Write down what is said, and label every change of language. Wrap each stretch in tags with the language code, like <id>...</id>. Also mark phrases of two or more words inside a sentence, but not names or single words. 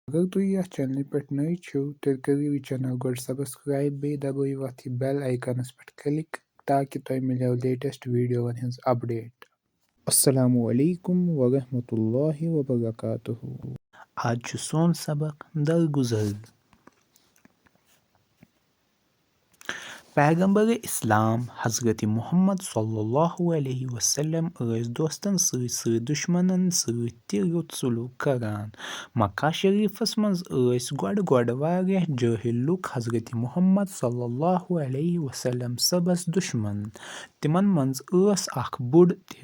<ks>اگر تُہۍ یتھ چینلہِ پٮ۪ٹھ نٔے چھِو تیٚلہِ کٔرِو یہِ چینل گۄڈٕ سبسکرایب بیٚیہِ دبٲیِو اَتھ یہِ بیل آیکنس پٮ۪ٹھ کلِک تاکہِ تۄہہِ مِلیو لیٹسٹ ویٖڈیووَن ہٕنٛز اپڈیٹ.</ks> <ar>السلام علیکم ورحمۃ اللہ وبرکاتہ.</ar> <ks>آز چھُ سون سبق در گُزر. پیغمبر اسلام حضرت محمد صلی اللہ علیہ وسلم ٲسۍ دوستن سۭتۍ سۭتۍ دُشمنن سۭتۍ تہِ رُت سلوٗک کران. مکہ شریفس منٛز ٲسۍ گۄڈٕ واریاہ جٲہِل لُکھ حضرت محمد صلی اللہ علیہ وسلم صٲبس دُشمن. تِمن منٛز ٲس اکھ بُڈ تہِ.</ks>